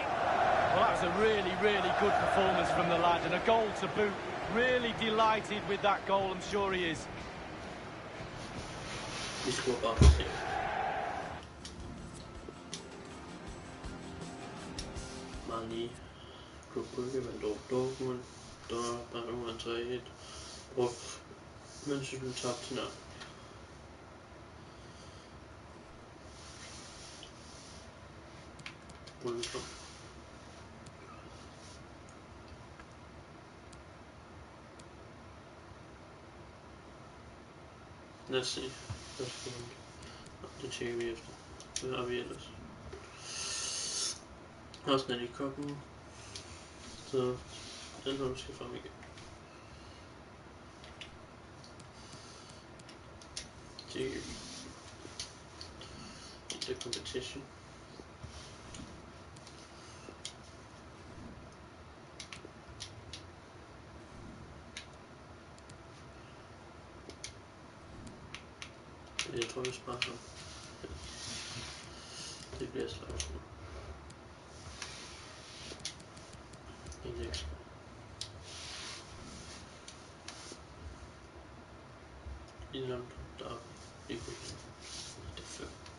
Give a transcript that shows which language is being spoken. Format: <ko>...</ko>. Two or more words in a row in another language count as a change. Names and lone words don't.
<en>Well, that was a really, really good performance from the lad, and a goal to boot. Really delighted with that goal, I'm sure he is.</en> <da>Mali, Klub Brugge vandt over Dortmund, Bayern vandt 3-1, og München tabte til Napoli. Lad os se. Det tjekker vi efter. Hvad har vi ellers? Arsenal i koppen. Så den her skal frem igen. Tjekker vi.</da> <en>The competition.</en> <da>Jeg tror vi sparer ham. Det bliver slagsmål. Indeks. Indland, der er ikke det er 5.</da>